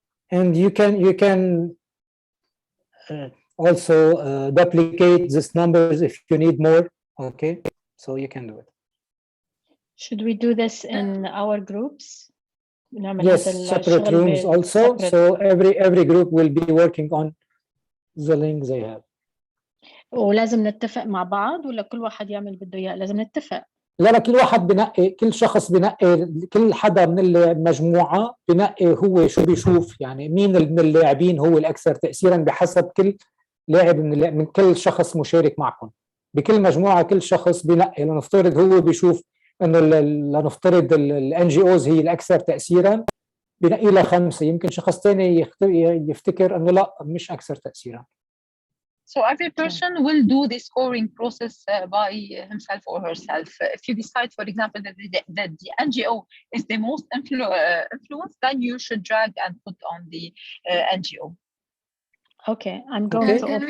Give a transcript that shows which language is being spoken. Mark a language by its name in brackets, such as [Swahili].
[English] And you can also duplicate these numbers if you need more. Okay, so you can do it. Should we do this in our groups? Yes, separate rooms also. So every group will be working on the link they have. [Arabic] ولازم نتفق مع بعض ولا كل واحد يعمل بده اياه؟ لازم نتفق. لا كل واحد بنقي، كل شخص بنقي، كل حدا من المجموعة بنقي هو شو بيشوف، يعني مين من اللاعبين هو الأكثر تأثيرا بحسب كل لاعب من كل شخص مشارك معكم. بكل مجموعة كل شخص بنقي، لنفترض هو بيشوف إنه لنفترض الان جي اوز هي الأكثر تأثيرا، بنقي لها 5، يمكن شخص ثاني يفتكر إنه لا مش أكثر تأثيرا. [English] So every person will do the scoring process by himself or herself. If you decide, for example, that the NGO is the most influenced, then you should drag and put on the NGO. Okay, I'm going to can